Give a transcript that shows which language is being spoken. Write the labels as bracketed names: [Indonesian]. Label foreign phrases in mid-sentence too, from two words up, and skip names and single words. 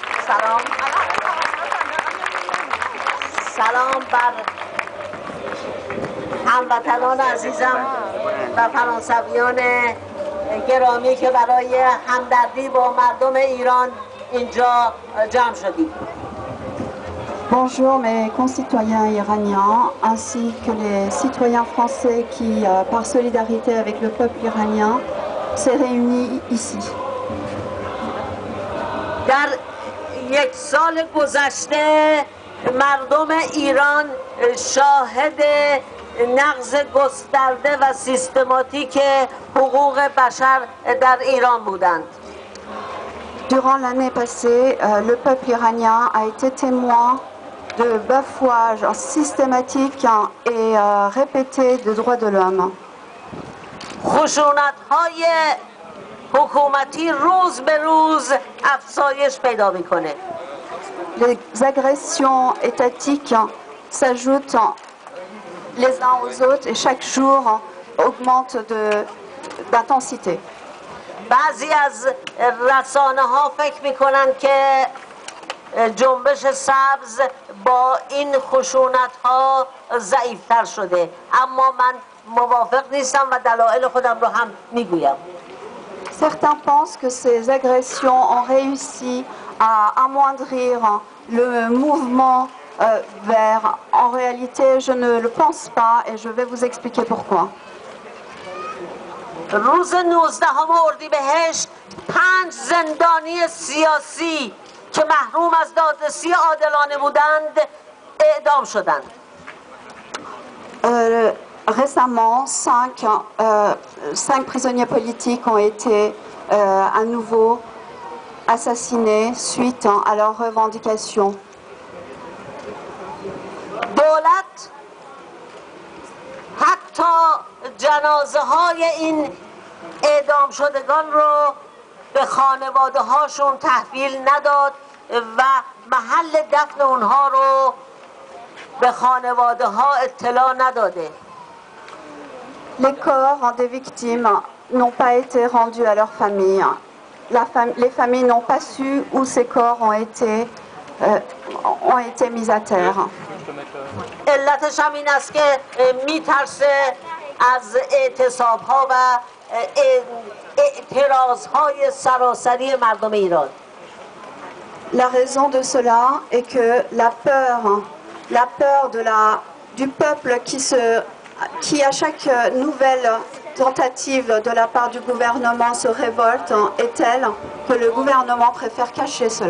[Persian] سلام بر هموطنان عزیزم و فرانسویان گرامی که برای همدردی با مردم ایران اینجا جمع شدید. [French] Bonjour mes concitoyens iraniens ainsi que les citoyens français qui, par solidarité avec le peuple iranien, s'est réunis ici. [Persian] در یک سال گذشته مردم ایران شاهد نقض گسترده و سیستماتیک حقوق بشر در ایران بودند. [French] Durant l'année passée, le peuple iranien a été témoin de bafouages systématiques et répétés des droits de l'homme. [Persian] خشونت‌های حکومتی روز به روز افزایش پیدا می‌کنه. [French] Les agressions étatiques s'ajoutent les uns aux autres et chaque jour augmentent d'intensité. [Persian] بعضی از رسانه‌ها فکر می‌کنند که جنبش سبز با این خشونت‌ها ضعیف‌تر شده، اما من موافق نیستم و دلایل خودم رو هم میگویم. [French] Certains pensent que ces agressions ont réussi à amoindrir le mouvement vert. En réalité, je ne le pense pas et je vais vous expliquer pourquoi. [Persian] روز 19 اردیبهشت 5 زندانی سیاسی که محروم از دادرسی عادلانه بودند اعدام شدند. [French] Récemment, 5 prisonniers politiques ont été à nouveau assassinés suite à leurs revendications. [Persian] دولت حتی جنازه های این اعدام شدگان رو به خانواده هاشون تحویل نداد و محل دفن اونها رو به خانواده ها اطلاع نداده. [French] Les corps des victimes n'ont pas été rendus à leurs familles. Les familles n'ont pas su où ces corps ont été mis à terre. [Persian] علتش هم این است که میترسه از اعتصاب‌ها و اعتراض‌های سراسری مردم ایران. [French] La raison de cela est que la peur du peuple qui à chaque nouvelle tentative de la part du gouvernement se révolte est telle que le gouvernement préfère cacher cela.